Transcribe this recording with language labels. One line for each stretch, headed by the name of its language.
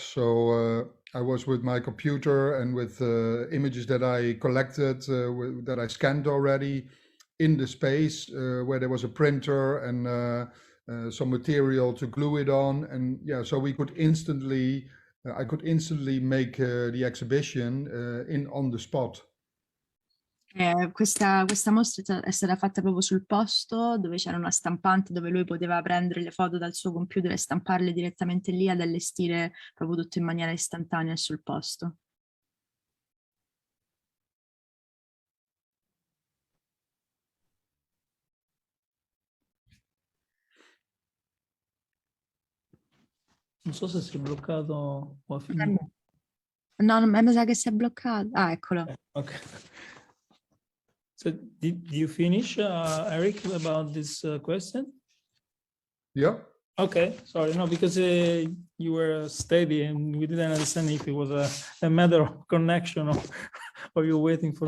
English: So I was with my computer and with images that I collected, that I scanned already in the space where there was a printer and some material to glue it on. And yeah, so we could instantly, I could instantly make the exhibition on the spot.
Italian: Questa mostra è stata fatta proprio sul posto dove c'era una stampante dove lui poteva prendere le foto dal suo computer e stamparle direttamente lì ad allestire proprio tutto in maniera istantanea sul posto. Non so se si è bloccato o ha finito. No, mi sa che si è bloccato. Ah, eccolo.
English: Okay. So did you finish, Erik, about this question? Yeah. Okay, sorry, no, because you were steady and we didn't understand if it was a matter of connection or you're waiting for